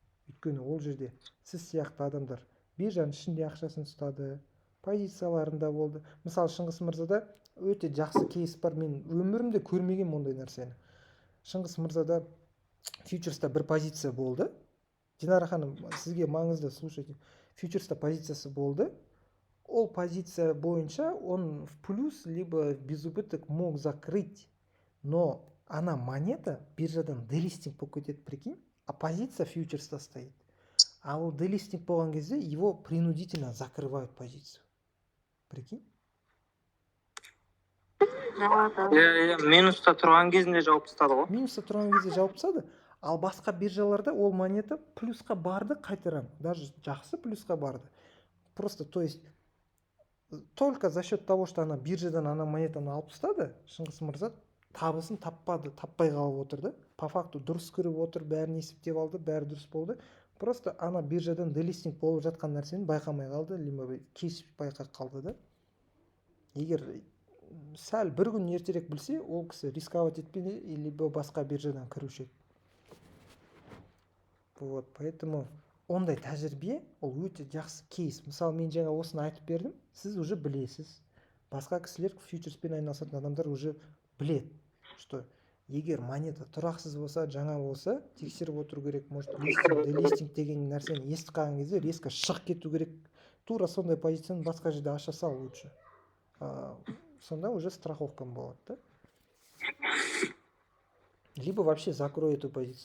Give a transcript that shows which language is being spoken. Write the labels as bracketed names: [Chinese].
[Kazakh] Өйткені ол жерде сіз сияқты адамдар биржаның ішінде ақшасын ұстады, позицияларында болды. Мысалы Шыңғыс Мырзада өте жақсы кейс бар, мен өмірімде көрмеген ондай нәрсені. Шыңғыс Мырзада фьючерста бір позиция болды. Динара ханым, сізге маңызды, [Russian] слушайте. [Kazakh] Фьючерста позициясы болды. Ол позиция бойынша [Russian] он в плюс либо в безубыток мог закрыть. Но она монета [Kazakh] биржадан делистинг болып кетеді, [Russian] прикинь, а позиция [Kazakh] фьючерста [Russian] стоит. А [Kazakh] ол делистинг болған кезде [Russian] его принудительно закрывают позицию. Прикинь? [Kazakh] Минуста тұрған кезінде жауып тастады ғой. Минуста тұрған кезде жауып тастады. Ал басқа биржаларда ол монета плюсқа барды қайтарам. Даже жақсы плюсқа барды. [Russian] Просто, то есть, только за счет того, что она [Kazakh] биржадан ана монетаны алып тастады, Шыңғыс Мырза табысын таппай қалып отыр да. [Russian] По факту [Kazakh] дұрыс көріп отыр, бәрін есептеп алды, бәрі дұрыс болды. Просто ана биржадан делистинг болып жатқан нәрсені байқамай қалды, либо кеш байқап қалды да. Егер сәл бір күн ертерек білсе, ол кісі [Russian] рисковать [Kazakh] етпеді, либо басқа биржадан кіруші еді. [Russian] Вот, поэтому [Kazakh] ондай тәжірибе, ол өте жақсы кейс. Мысалы, мен жаңа осыны айтып бердім, сіз уже білесіз. Басқа кісілер, фьючерспен айналысатын адамдар уже білет, что егер монета тұрақсыз болса, жаңа болса, тексеріп отыру керек. Может, делистинг деген нәрсені естіп қалған кезде [Russian] резко [Kazakh] шығып кету керек. Тура сондай позицияны басқа жерде аша сал [Russian] лучше. [Kazakh] Сонда уже страховкам болады, да? [Russian] Либо вообще закрой эту позицию.